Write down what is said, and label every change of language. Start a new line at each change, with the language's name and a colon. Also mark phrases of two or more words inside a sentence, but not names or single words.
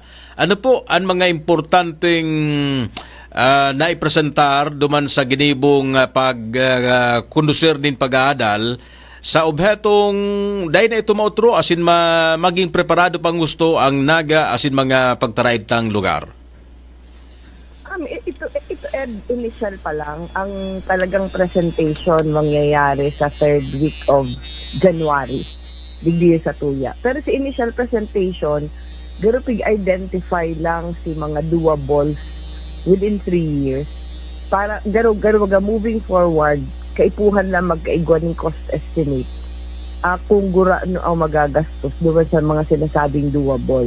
Bikol: Ano po ang mga importanteng naipresentar duman sa ginibong pag-kondusir din pag-aadal sa obhetong dahil na ito mautro asin maging preparado pang gusto ang Naga asin mga pagtaraid tang lugar?
Filipino: Ito Ed, initial pa lang. Ang talagang presentation mangyayari sa
English: third week of January.
Bikol: Digdi sa tuya. Pero sa initial presentation, garo pig-identify lang si mga doables
English: within 3 years.
Bikol: Para garo
English: moving forward,
Bikol: kaipuhan lang magkaigwa ng
English: cost estimate
Bikol: kung gura ano ang magagastos doon sa mga sinasabing doable.